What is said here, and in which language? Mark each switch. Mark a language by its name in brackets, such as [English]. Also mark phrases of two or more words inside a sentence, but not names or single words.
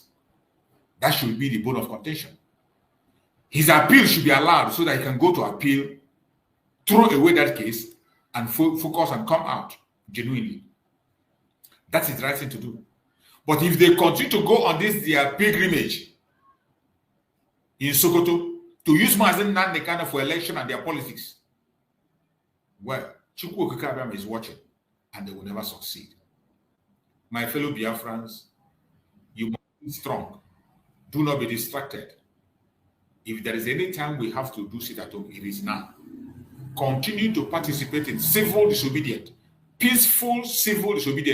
[English] That should be the bone of contention. His appeal should be allowed so that he can go to appeal, throw away that case, and focus and come out genuinely. That is the right thing to do. But if they continue to go on this their pilgrimage in Sokoto to use Mazi Nnamdi Kanu for election and their politics, well, Chukwu Okike Abiam is watching, and they will never succeed. My fellow Biafrans, you must be strong. Do not be distracted. If there is any time we have to do sit at home, it is now. Continue to participate in civil disobedience, peaceful civil disobedience.